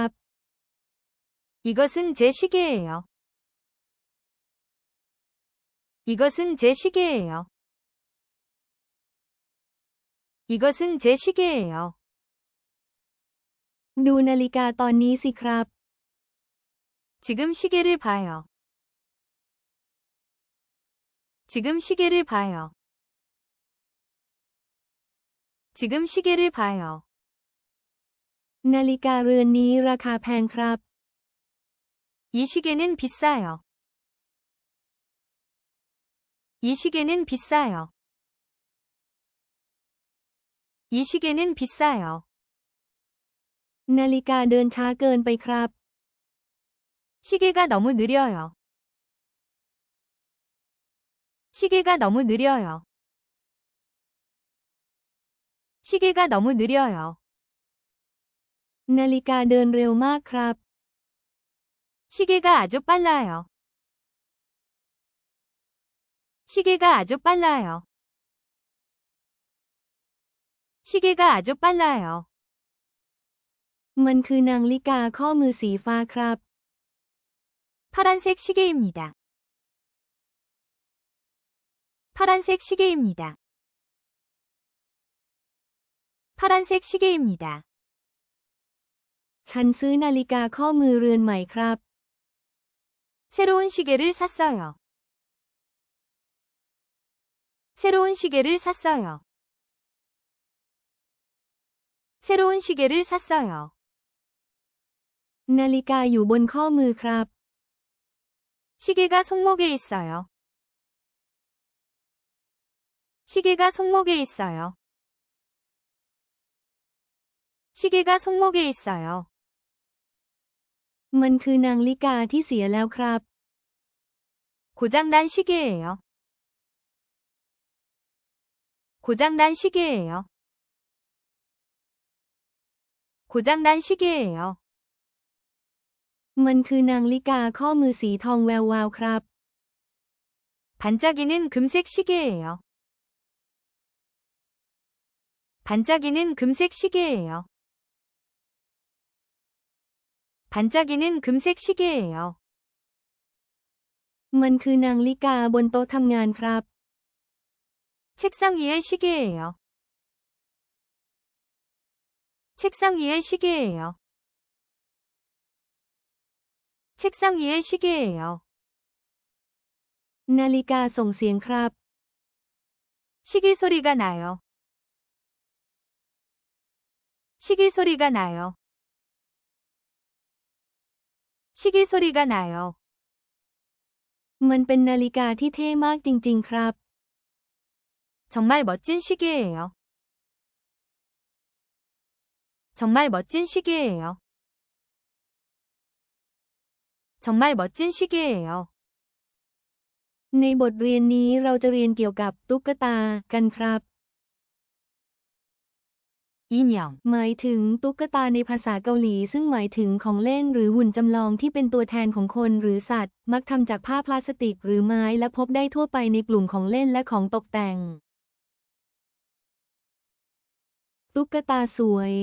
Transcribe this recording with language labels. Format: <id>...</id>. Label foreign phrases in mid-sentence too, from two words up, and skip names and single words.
<ko>이것은 제 시계예요. 이것은 제 시계예요. 이것은 제 시계예요.</ko> <th>ดูนาฬิกาตอนนี้สิครับ</th> <ko>지금 시계를 봐요. 지금 시계를 봐요. 지금 시계를 봐요.</ko> <th>นาฬิกาเรือนนี้ราคาแพงครับ</th> <ko>이 이 시계는 비싸요. 이 시계는 비싸요. 이 시계는 비싸요.</ko> <th>นาฬิกาเดินช้าเกินไปครับ</th> <ko>시계가 너무 느려요. 시계가 너무 느려요. 시계가 너무 느려요.</ko> <th>นาฬิกาเดินเร็วมากครับ</th> <ko>시계가 아주 빨라요. 시계가 아주 빨라요. 시계가 아주 빨라요.</ko> <th>มันคือนาฬิกาข้อมือสีฟ้าครับ</th> <ko>파란색 시계입니다. 파란색 시계입니다. 파란색 시계입니다.</ko> <th>ฉันซื้อนาฬิกาข้อมือเรือนใหม่ครับ</th> <ko>새로운 시계를 샀어요. 새로운 시계를 샀어요. 새로운 시계를 샀어요.</ko> <th>นาฬิกาอยู่บนข้อมือครับ</th> <ko>시계가 손목에 있어요. 시계가 손목에 있어요. 시계가 손목에 있어요.</ko> <th>มันคือนาฬิกาที่เสียแล้วครับ</th> <ko>고장난 시계예요. 고장난 시계예요. 고장난 시계예요.</ko> <th>มันคือนาฬิกาข้อมือสีทองแวววาวครับ</th> <ko>반짝이는 금색 시계예요. 반짝이는 금색 시계예요. 반짝이는 금색 시계예요.</ko> <th>มันคือนาฬิกาบนโต๊ะทำงานครับ</th> <ko>책상 위의 시계예요. 책상 위의 시계예요. 책상 위의 시계예요.</ko> <th>นาฬิกาส่งเสียงครับ</th> <ko>시계 소리가 나요. 시계 소리가 나요. 시계 소리가 나요.</ko> <th>มันเป็นนาฬิกาที่เท่มากจริงๆครับ</th> <ko>정말 멋진 시계예요. 정말 멋진 시계예요. 정말 멋진 시계예요.</ko> <th>ในบทเรียนนี้เราจะเรียนเกี่ยวกับตุ๊กตากันครับ 인형, หมายถึงตุ๊กตาในภาษาเกาหลีซึ่งหมายถึงของเล่นหรือหุ่นจำลองที่เป็นตัวแทนของคนหรือสัตว์ มักทำจากผ้าพลาสติกหรือไม้และพบได้ทั่วไปในกลุ่มของเล่นและของตกแต่ง ตุ๊กตาสวย</th>